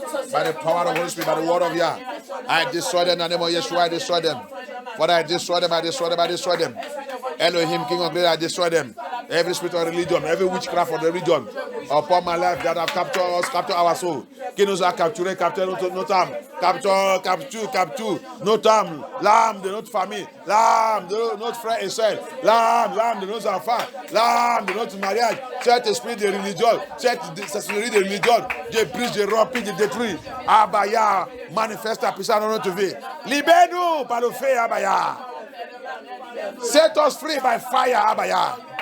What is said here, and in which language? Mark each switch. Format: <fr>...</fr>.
<en>By the power of the Holy Spirit, by the word of Yah. I destroy them in the name of Yeshua, I destroy them. Father, I destroy them. Elohim, King of Glory, I destroy them. Every spirit of religion, every witchcraft of the religion upon my life that have captured us, captured our soul.</en> <fr>Qui nous a capturé notre âme. Capture notre âme. L'âme de notre famille. L'âme de notre frère et soeur. L'âme de nos enfants. L'âme de notre mariage. Cet esprit de religion, cette sorcellerie de religion, je brise, je remplis, je détruis. Abaya, manifeste ta puissance dans notre vie. Libère-nous par le feu, Abaya.</fr> <en>Set us free by fire, Abaya.</en>